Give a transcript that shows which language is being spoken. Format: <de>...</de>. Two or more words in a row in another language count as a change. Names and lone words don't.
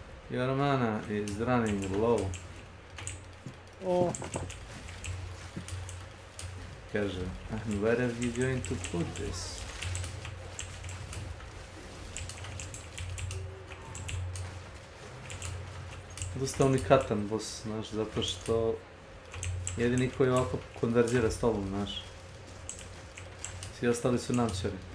<en>Your mana is running low. O,</en> <sr>Kaže,</sr> <en>and where are you going to put this?</en> <sr>Dosta unikatan boss, znaš, zato što jedini koji ovako konverzira s tobom, znaš. Svi ostali su namčari.</sr>